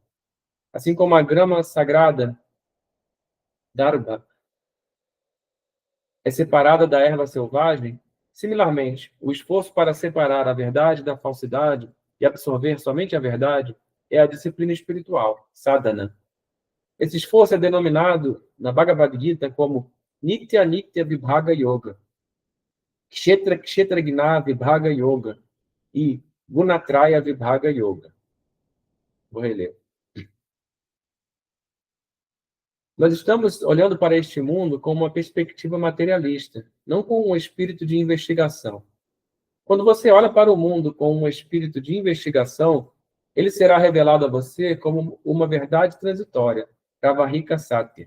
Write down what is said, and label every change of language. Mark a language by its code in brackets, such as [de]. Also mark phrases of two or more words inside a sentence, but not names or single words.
[pt] Assim como a grama sagrada, dharma, é separada da erva selvagem, similarmente, o esforço para separar a verdade da falsidade e absorver somente a verdade é a disciplina espiritual, sadhana. Esse esforço é denominado na Bhagavad Gita como Nitya Nitya Vibhaga Yoga, Kshetra Kshetra Gna Vibhaga Yoga e Gunatraya Vibhaga Yoga. Vou reler. Nós estamos olhando para este mundo com uma perspectiva materialista, não com um espírito de investigação. Quando você olha para o mundo com um espírito de investigação, ele será revelado a você como uma verdade transitória, [sa] प्रवाहिक सत्य.